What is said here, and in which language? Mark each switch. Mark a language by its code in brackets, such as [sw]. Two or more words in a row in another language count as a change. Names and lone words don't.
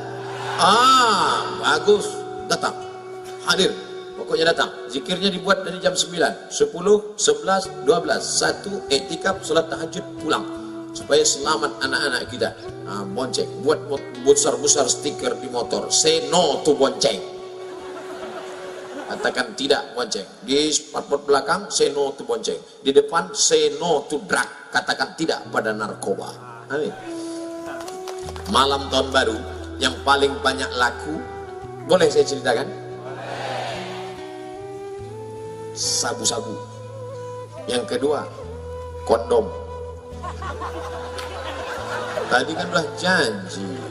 [id] Bagus, datang, hadir. Pokoknya datang. Zikirnya dibuat dari jam 9, 10, 11, 12, 1 iktikaf, salat tahajud, pulang. Supaya selamat anak-anak kita. Bonceng, buat besar-besar stiker di motor. [en] Say no to [id] bonceng. Katakan tidak bonceng. Di spot belakang [en] say no to [id] bonceng. Di depan [en] say no to drug. [id] Katakan tidak pada narkoba. Amin. Malam tahun baru yang paling banyak laku, boleh saya ceritakan? Sabu-sabu. Yang kedua, kondom. Tadi kan udah janji.